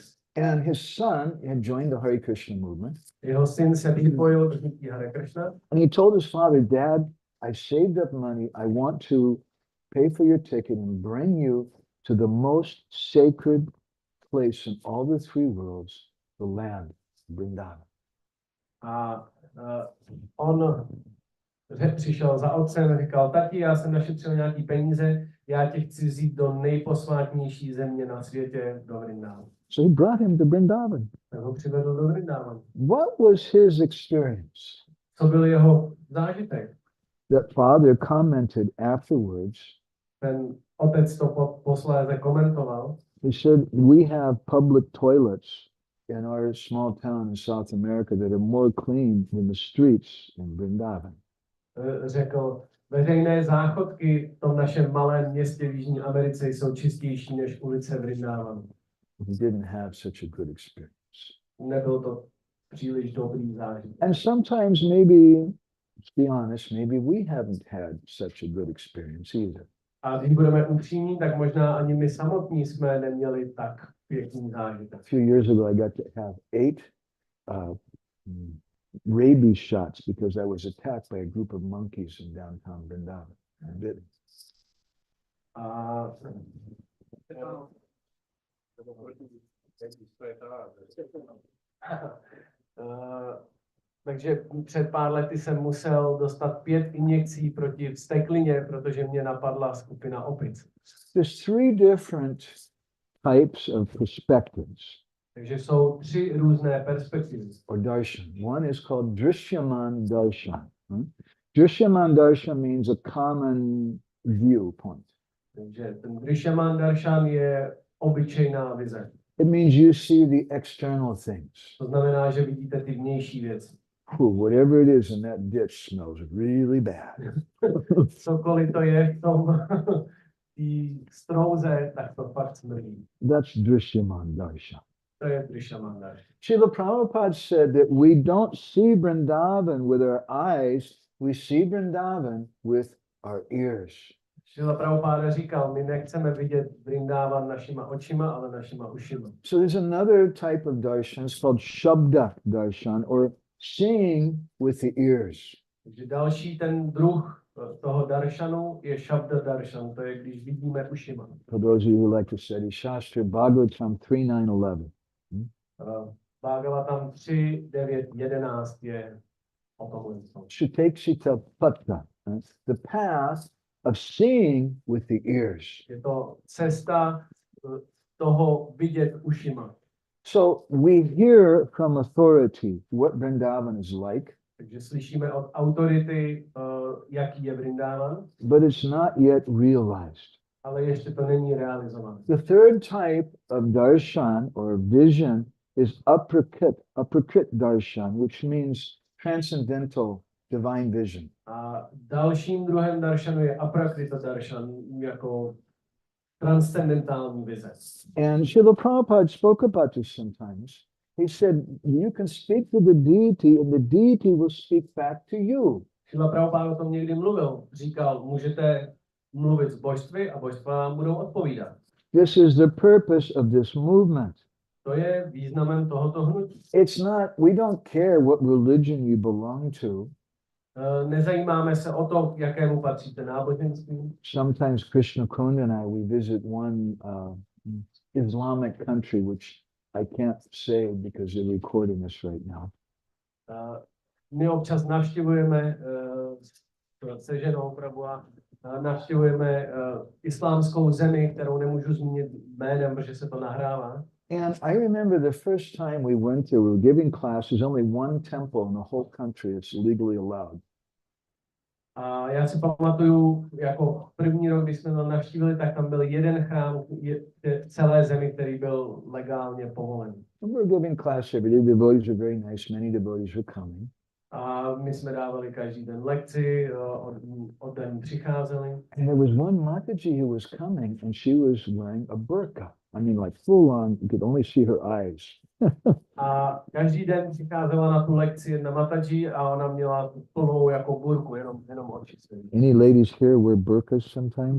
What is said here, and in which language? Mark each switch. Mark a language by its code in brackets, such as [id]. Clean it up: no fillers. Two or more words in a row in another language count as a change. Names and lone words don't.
[en] And his son had joined the Hare Krishna movement. [cs] Jeho syn se připojil k hnutí Hare Krishna. [en] And he told his father, Dad, I saved up money. I want to pay for your ticket and bring you to the most sacred place in all the three worlds, the land, Vrindavan. [cs] On přišel za otcem a říkal, tati, já jsem našetřil nějaký peníze, já tě chci vzít do nejposvátnější země na světě, do Vrindavanu. [en] So he brought him to Vrindavan. [cs] Tak ho přivedl do Vrindavanu. [en] What was his experience? [cs] Co byl jeho zážitek? [en] That father commented afterwards. [cs] Ten otec to posléze komentoval. [en] He said, we have public toilets in our small town in South America that are more clean than the streets in Vrindavan. [cs] Řekl, veřejné záchodky v tom našem malém městě v Jižní Americe jsou čistější než ulice Vrindavanu. [en] He didn't have such a good experience. [cs] Nebyl to příliš dobrý zážitek. [en] And sometimes maybe, let's be honest, maybe we haven't had such a good experience either. [cs] A když budeme upřímní, tak možná ani my samotní jsme neměli tak pěkný zážitek. [en] A few years ago, I got to have 8 rabies shots because I was attacked by a group of monkeys in downtown Vrindavan. [cs] Takže před pár lety jsem musel dostat 5 injekcí proti vzteklině, protože mě napadla skupina opic. [en] There's 3 different types of perspectives. [cs] Takže jsou 3 různé perspektivy. [en] Or darshan. One is called [sa] Drishyaman darshan. Drishyaman darshan [en] means a common viewpoint. [cs] Takže ten [sa] Drishyaman darshan [cs] je obyčejná vize. [en] It means you see the external things. [cs] To znamená, že vidíte ty vnější věci. [en] Whatever it is in that ditch smells really bad. [cs] Cokoliv to je v tom tý strouze, tak to fakt smrdí. [en] That's [sa] Drishyaman Darshan. [cs] To je Drishamandar. [en] Srila Prabhupada said that we don't see Vrindavan with our eyes, we see Vrindavan with our ears. [cs] Srila Prabhupada říkal, my nechceme vidět Vrindavan našima očima, ale našima ušima. [en] So there's another type of darshan, it's called [sa] Shabda Darshan, [en] or seeing with the ears. [cs] Takže další ten druh toho daršanu je [sa] Shabda darshan, [cs] to je když vidíme ušima. [en] For those of you who like to study Shastra, Bhagavatam 3.9.11. [cs] Bhagavatam 3.9.11 je o tomhle. [sa] Sutekshita Patta, [en] the path of seeing with the ears. [cs] Je to cesta toho vidět ušima. [en] So we hear from authority what Vrindavan is like, [cs] Takže slyšíme od autority, jaký je Vrindavan, [en] but it's not yet realized. [cs] ale ještě to není realizované. [en] The third type of darshan or vision is [sa] uprakrit darshan, [en] which means transcendental divine vision. [cs] A dalším druhem daršanu je [sa] aprakrita daršan, [cs] jako transcendentální vize. [en] And Srila Prabhupada spoke about this sometimes. He said, you can speak to the deity and the deity will speak back to you. [cs] Srila Prabhupada o tom někdy mluvil. Říkal, můžete mluvit s božství a božstva vám budou odpovídat. [en] This is the purpose of this movement. [cs] To je významem tohoto hnutí. [en] It's not, we don't care what religion you belong to. [cs] Nezajímáme se o to, jakému patříte náboženství. [en] Sometimes Krishna Kunda and I, we visit one Islamic country, which I can't say because they're recording this right now. [cs] My občas navštěvujeme se ženou Prabhu navštěvujeme islámskou zemi, kterou nemůžu zmínit jménem, protože se to nahrává. [en] And I remember the first time we went there, we were giving classes, only one temple in the whole country that's legally allowed. [cs] A já si pamatuju, jako první rok, když jsme to navštívili, tak tam byl jeden chrám v celé zemi, který byl legálně povolen. [en] And we were giving class every day. The devotees were very nice. Many devotees were coming. [cs] A my jsme dávali každý den lekci, od den přicházeli. [en] And there was one Mataji who was coming and she was wearing a burqa. I mean, like full on, you could only see her eyes. [cs] A každý den přicházela na tu lekci jedna Mataji a ona měla plnou jako burku, jenom oči. [en] Any ladies here wear burqas sometimes?